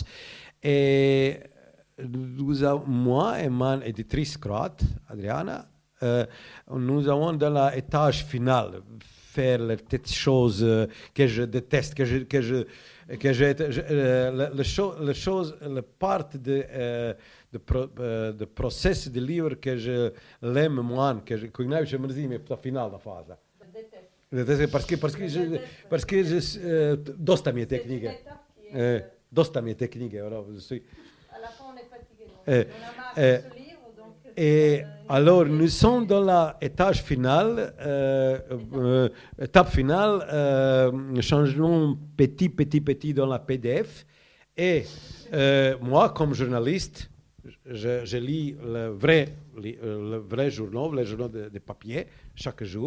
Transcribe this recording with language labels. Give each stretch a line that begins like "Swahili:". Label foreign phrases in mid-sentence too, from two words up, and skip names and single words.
French: Et moi et ma éditrice croate, Adriana, nous avons dans l'étage final faire les petites choses que je déteste, le part de process de livre que je l'aime moins, que je me dis mais final la phase.
Croatian: Parce que dosta mi je te knjige. Dosta mi je te knjige.
French: À la fin, on est fatigué. On a marre de se lire. Et alors, nous sommes dans l'étage final, étape finale, changement petit dans la PDF. Et moi, comme journaliste, je lis le vrai journal, les journaux de papier, chaque jour.